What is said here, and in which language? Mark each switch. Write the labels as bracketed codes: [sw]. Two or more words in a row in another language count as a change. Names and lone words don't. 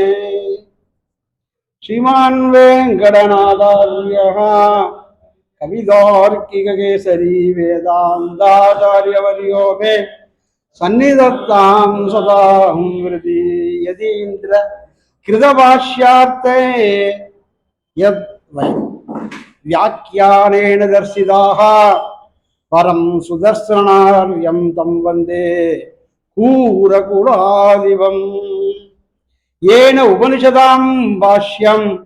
[sa] श्रीमान् वेङ्कटनाथार्या कवितार्किक केसरि वेदान्ताचार्यवर्यो मे सन्निधत्ताम् सदाम् वृति यतीन्द्र कृतभाष्यार्थे यत् व्याख्यानेन दर्शिताः परं सुदर्शनार्यं तं वन्दे कूरकुलादिवम् येन उपनिषदां भाष्यं